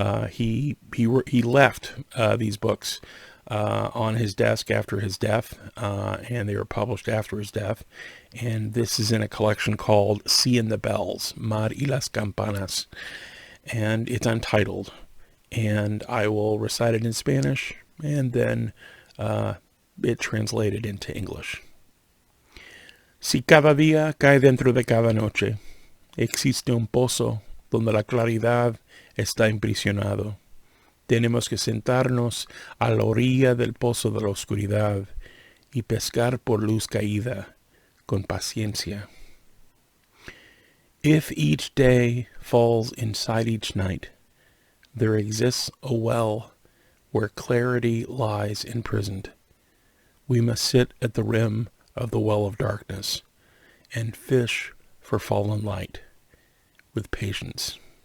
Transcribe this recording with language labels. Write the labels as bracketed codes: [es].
[en] He left these books on his desk after his death, and they were published after his death. And this is in a collection called Sea and the Bells, Mar y las Campanas, and it's untitled. And I will recite it in Spanish, and then it translated into English. [es] Si cada día cae dentro de cada noche, existe un pozo donde la claridad está imprisionado. Tenemos que sentarnos a la orilla del pozo de la oscuridad y pescar por luz caída con paciencia. [en] If each day falls inside each night, there exists a well where clarity lies imprisoned. We must sit at the rim of the well of darkness and fish for fallen light with patience.